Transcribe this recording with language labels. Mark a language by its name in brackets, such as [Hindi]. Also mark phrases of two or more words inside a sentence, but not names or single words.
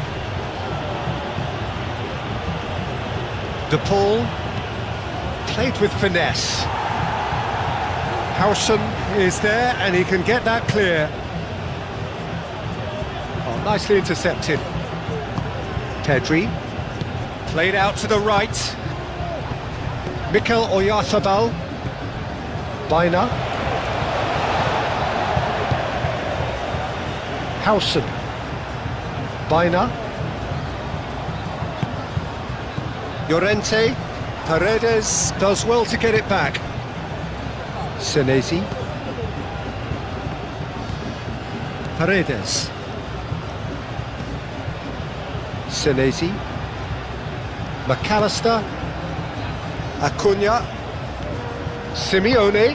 [English] De Paul played with finesse. Howson is there and he can get that clear. Oh, nicely intercepted. Pedri played out to the right. Mikel Oyarzabal. Bina. Howson. Bina. Llorente. Paredes does well to get it back. Senesi. Paredes. Senesi. McAllister. Acuna. Simeone.